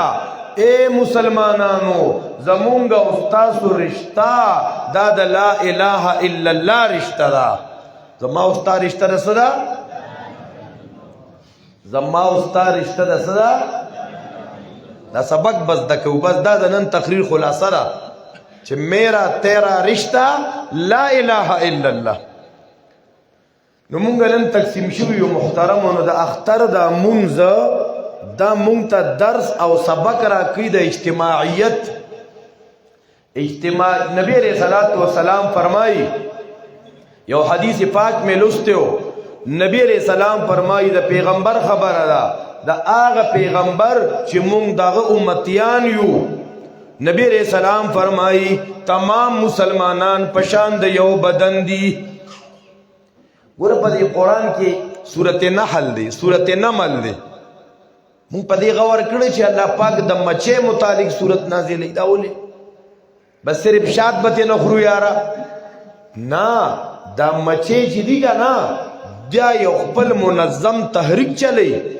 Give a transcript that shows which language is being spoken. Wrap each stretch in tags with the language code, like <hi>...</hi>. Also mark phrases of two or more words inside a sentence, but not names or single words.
<ps>اے مسلمانانو زمونږ او ستاسو رشته دا د</ps> <ar>لا اله الا الله</ar> <ps>رشته ده. زما او ستا رشته د څه ده زما او ستا رشته د څه ده دا سبق بس زده کوو بس دا د نن تقریر خلاصه ده چې</ps> <ur>میرا تیرا رشتہ</ur> <ar>لا الہ الا الله.</ar> <ps>نو مونږ نن تقسیم شوي یو محترمانو د اختر دا مونځ دا مونږ ته درس او سبق راکوي د اجتماعیت. نبی</ps> <ar>علیہ الصلوۃ والسلام</ar> <ps>فرمایي یو</ps> <ur>حدیث پاک میں لستے ہو</ur> <ps>نبی</ps> <ar>علیہ السلام</ar> <ps>فرمایي د پیغمبر خبره ده د هغه پیغمبر چې مونږ دغه امتیان یو. نبی</ps> <ar>علیہ السلام</ar> <ps>فرمائی تمام مسلمانان پشان د یو بدن دی. ګوره په دې قرآن کې سورت نحل دی سورت نمل دی مونږ په دې غور کړی چې الله پاک د مچې متعلق سورت نازلې دا ولې بس صرف شات به نه خورو یاره نه دا مچې چې دي که نه بیا یو خپل منظم تحریک چلی.</ps>